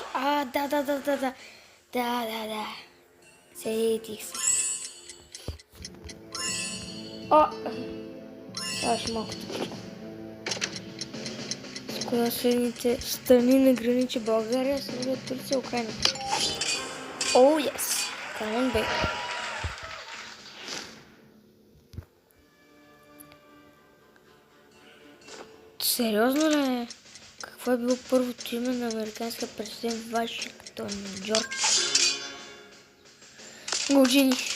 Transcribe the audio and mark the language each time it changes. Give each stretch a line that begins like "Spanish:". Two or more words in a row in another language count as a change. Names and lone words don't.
Bulgarian: Да. Да. Сетих се. Това ще малко тъпичко. С коя следните страни на граничи България, Сърбия, Турция, Украина?
English: Yes! Come on, baby.
Bulgarian: Сериозно ли? Какво е било първото име на американския президент Вашингтон? Джордж? Години.